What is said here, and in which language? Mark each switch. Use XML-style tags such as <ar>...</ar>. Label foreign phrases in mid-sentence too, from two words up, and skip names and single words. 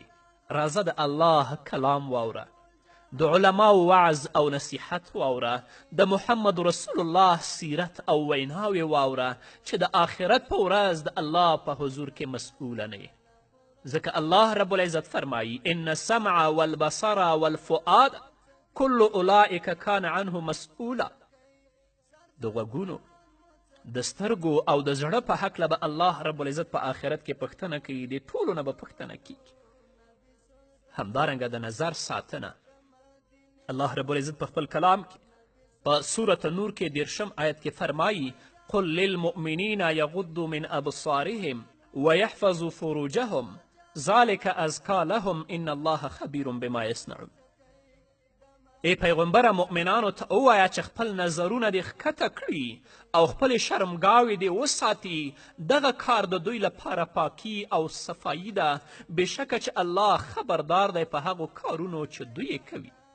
<ps>راځه د الله کلام واوره، د علماو وعظ او نصیحت واوره، د محمد رسول الله سیرت او ویناوې واوره چې د آخرت په ورځ د الله په حضور کې مسئوله نه یې. ځکه الله رب العزت فرمایي</ps> <ar>ان السمع والبصر والفؤاد كل اولئک کان عنه مسئولا.</ar> <ps>د غوږونو، د سترګو او د زړه په هکله به الله رب العزت په آخرت کې پوښتنه کوي، د ټولو نه به پوښتنه کیږي. همدارنګه د نظر ساتنه الله رب العزت په خپل کلام کې په سورة نور کې 10 آیت کې فرمایي</ps> <ar>قل للمؤمنین یغضوا من ابصارهم ویحفظوا فروجهم ذلك ازکا لهم ان الله خبیر بما یصنعون.</ar> <ps>ای پیغمبره مؤمنانو ته ووایه چې خپل نظرونه دې ښکته کړي او خپلې شرمګاوې دې وساتي. دغه کار د دوی لپاره پاکي او صفایي ده. بېشکه چې الله خبردار دی په هغو کارونو چې دوی یې کوي.</ps>